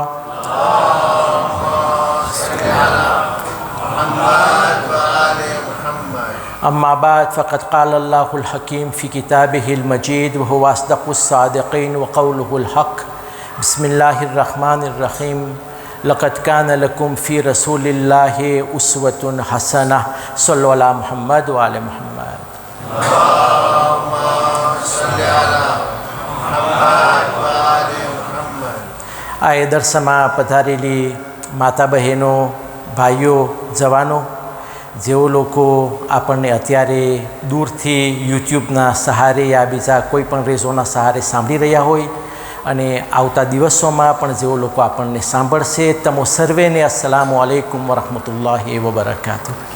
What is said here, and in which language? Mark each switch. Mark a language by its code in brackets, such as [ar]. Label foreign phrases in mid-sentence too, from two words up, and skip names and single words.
[ar] أما بعد فقد قال الله الحكيم في كتابه المجيد وهو أصدق الصادقين وقوله الحق بسم الله الرحمن الرحيم لقد كان لكم في رسول الله أسوة حسنة صلوا على محمد وعلى محمد [gu] આ દરસમાં પધારેલી માતા બહેનો ભાઈઓ જવાનો જેઓ લોકો આપણને અત્યારે દૂરથી યુટ્યુબના સહારે યા બીજા કોઈ પણ રેઝોના સહારે સાંભળી રહ્યા હોય અને આવતા દિવસોમાં પણ જેઓ લોકો આપણને સાંભળશે તમો સર્વેને [ar] السلام عليكم ورحمة الله وبركاته.